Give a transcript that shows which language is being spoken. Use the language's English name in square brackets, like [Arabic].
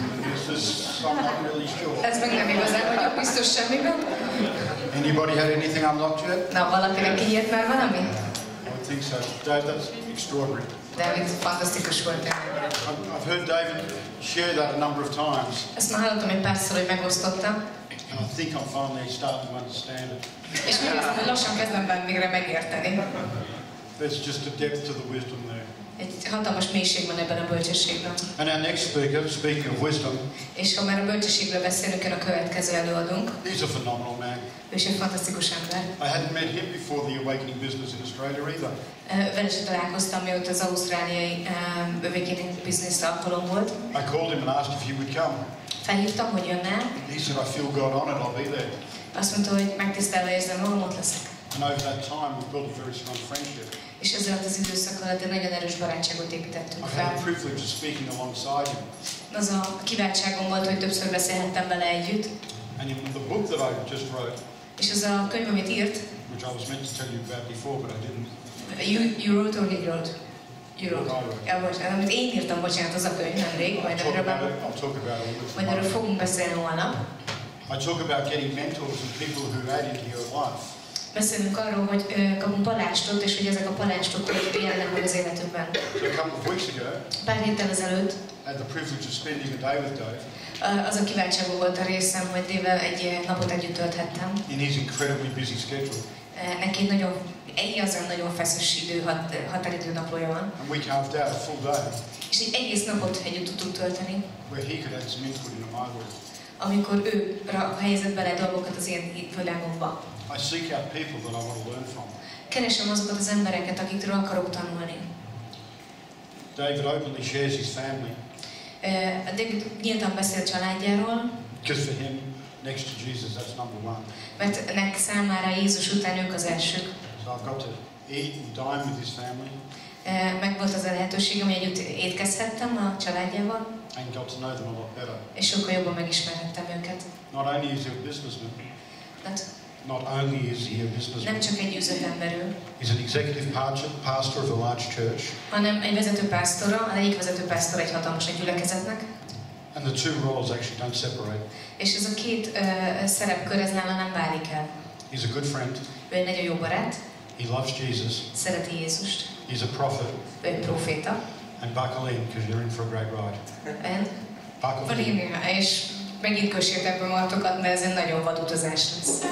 [English] This is I'm not really sure. [Hungarian] Ez meg nem igazán vagyok biztos semmiben. [English] Anybody had anything unlocked yet? [Hungarian] Na, valakinek kinyílt már valami? [English] I think so. Dave, that's extraordinary. [Hungarian] David, fantasztikus volt. [English] I've heard David share that a number of times. [Hungarian] Ezt már hallottam egy párszor, hogy megosztotta. [English] And I think I'm finally starting to understand it. [Hungarian] És még azt, hogy lassan kezdem végre megérteni. [English] There's just a depth to the wisdom there. [Hungarian] Egy hatalmas mélység van ebben a bölcsességben. [English] And our next speaker, speaking of wisdom, [Hungarian] és ha már a bölcsességről beszélünk, jön a következő előadónk. [English] He's a phenomenal man. [Hungarian] Ő is egy fantasztikus ember. [English] I hadn't met him before the Awakening Business in Australia either. [Hungarian] Vele sem találkoztam, mióta az ausztráliai Awakening Business alkalom volt. [English] I called him and asked if he would come. [Hungarian] Felhívtam, hogy jönne. [English] He said, I feel God on it, I'll be there. [Hungarian] Azt mondta, hogy megtisztelve érzem magam, ott leszek. [English] And over that time, we built a very strong friendship. [Hungarian] És ezzel az időszak alatt egy nagyon erős barátságot építettünk [English] I [Hungarian] fel. [English] had the privilege of speaking alongside him. [Hungarian] Az a kiváltságom volt, hogy többször beszélhettem vele együtt. [English] And in the book that I just wrote, [Hungarian] és az a könyv, amit írt, [English] which I was meant to tell you about before, but I didn't. You wrote or he wrote? You wrote. [Hungarian] Ja, bocsánat, amit én írtam, bocsánat, az a könyv nemrég, majd erről fogunk beszélni holnap. [English] I talk about getting mentors and people who add into your life. [Hungarian] Beszélünk arról, hogy kapunk palánstot, és hogy ezek a palánstok jelennek meg az életünkben. [English] So a couple of weeks ago, [Hungarian] pár héttel ezelőtt, [English] I had the privilege of spending a day with Dave. [Hungarian] Az a kiváltságom volt a részem, hogy Dave-vel egy napot együtt tölthettem. [English] In his incredibly busy schedule. [Hungarian] Neki igazán nagyon feszes határidő naplója van. [English] And we carved out a full day. [Hungarian] És egy egész napot együtt tudtunk tölteni. [English] Where he could add some input into my world. [Hungarian] Amikor ő helyezett bele dolgokat az én világomba. [English] I seek out people that I want to learn from. [Hungarian] Keresem azokat az embereket, akikről akarok tanulni. [English] David openly shares his family. [Hungarian] David nyíltan beszél családjáról. [English] Because for him, next to Jesus, that's number one. [Hungarian] Mert nek számára Jézus után ők az elsők. [English] So I've got to eat and dine with his family. [Hungarian] Meg volt az a lehetőségem, hogy együtt étkezhettem a családjával. [English] And got to know them a lot better. [Hungarian] És sokkal jobban megismerhettem őket. [English] Not only is he a businessman. Not only is he a businessman. [Hungarian] Nem csak egy üzletember ő. [English] He's an executive pastor of a large church. [Hungarian] Hanem egy vezető pásztora, egyik vezető pásztor egy hatalmas gyülekezetnek. [English] And the two roles actually don't separate. [Hungarian] És ez a két szerepkör ez nála nem válik el. [English] He's a good friend. [Hungarian] Ő egy nagyon jó barát. [English] He loves Jesus. [Hungarian] Szereti Jézust. [English] He's a prophet. [Hungarian] Ő egy proféta. [English] And buckle in, because you're in for a great ride. And buckle in. [Hungarian] És megint kössétek be magatokat, mert ez egy nagyon vad utazás lesz.